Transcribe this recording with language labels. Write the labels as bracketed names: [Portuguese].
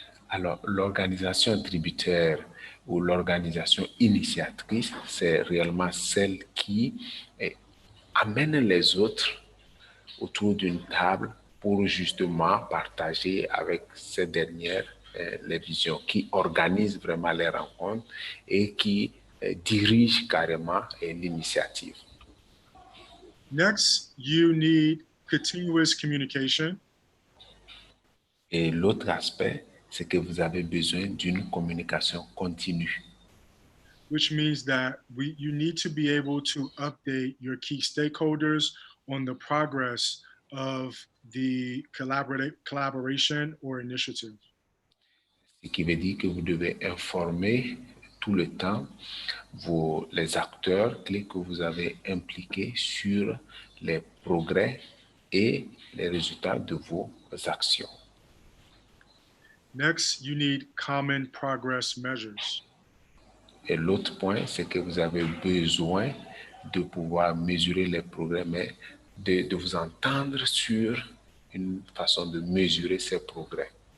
[French] Alors, l'organisation tributaire ou l'organisation initiatrice, c'est réellement celle qui amène les autres autour d'une table pour justement partager avec ces dernières les visions, qui organise vraiment les rencontres et qui dirige carrément l'initiative. [English] Next, you need continuous communication. [French] Et l'autre aspect, c'est que vous avez besoin d'une communication continue. [English] Which means that you need to be able to update your key stakeholders on the progress of the collaboration or initiative. [French] Ce qui veut dire que vous devez informer tout le temps les acteurs clés que vous avez impliqués sur les progrès et les résultats de vos actions. [English] Next, you need common progress measures. [French] Et l'autre point, c'est que vous avez besoin de pouvoir mesurer les progrès, mais de vous entendre sur une façon de mesurer ces progrès.